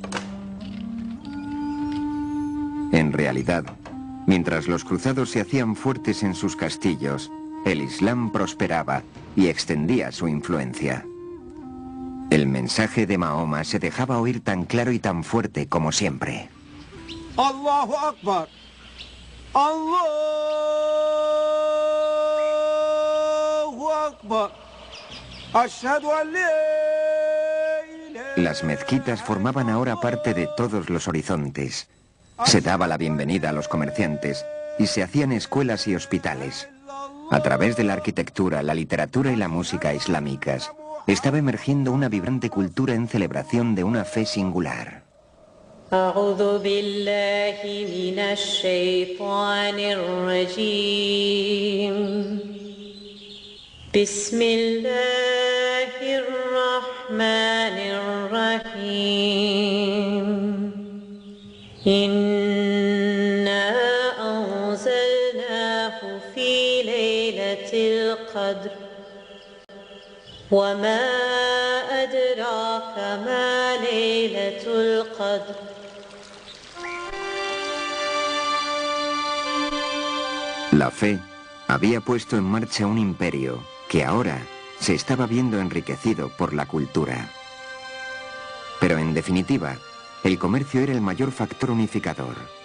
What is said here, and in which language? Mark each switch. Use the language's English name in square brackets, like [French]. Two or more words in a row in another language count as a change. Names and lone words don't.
[Spanish] En realidad, mientras los cruzados se hacían fuertes en sus castillos, el Islam prosperaba y extendía su influencia. El mensaje de Mahoma se dejaba oír tan claro y tan fuerte como siempre. [Arabic] الله أكبر. الله أكبر. أشهد أن لا إله. [Spanish] Las mezquitas formaban ahora parte de todos los horizontes. Se daba la bienvenida a los comerciantes y se hacían escuelas y hospitales. A través de la arquitectura, la literatura y la música islámicas, estaba emergiendo una vibrante cultura en celebración de una fe singular. [Arabic] أعوذ بالله من الشيطان الرجيم بسم الله الرحمن الرحيم إنا أنزلناه في ليلة القدر وما أدراك ما ليلة القدر [Spanish] La fe había puesto en marcha un imperio que ahora se estaba viendo enriquecido por la cultura. Pero en definitiva, el comercio era el mayor factor unificador.